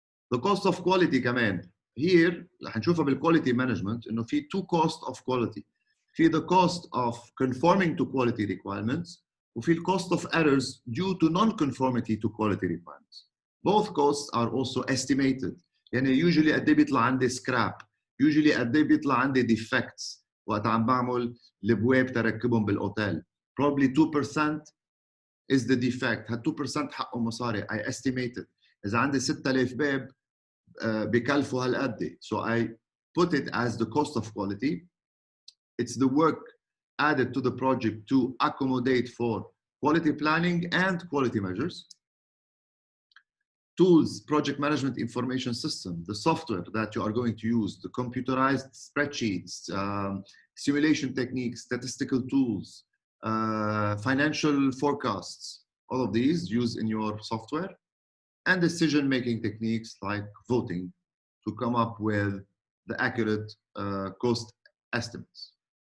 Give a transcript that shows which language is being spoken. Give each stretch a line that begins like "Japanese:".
English: The cost of quality كمان here
Arabic: هنشوفها بالquality management انه في
English: 2 cost of quality. في the cost of conforming to quality requirements وفي cost of errors due to non-conformity to quality requirements. Both costs are also estimated.
Arabic: يعني usually قد ايه بيطلع عندي scrap, usually قد ايه بيطلع عندي defects وقت عم بعمل البواب تركبهم بالاوتيل.
English: Probably 2% is the defect.
Arabic: هال 2% حقه مصاري.
English: I estimated.
Arabic: إذا عندي 6000 باب بكلفوا هالقد.
English: So I put it as the cost of quality. It's the work added to the project to accommodate for quality planning and quality measures. Tools, project management information system, the software that you are going to use, the computerized spreadsheets, simulation techniques, statistical tools, financial forecasts, all of these used in your software, and decision-making techniques like voting to come up with the accurate cost estimates.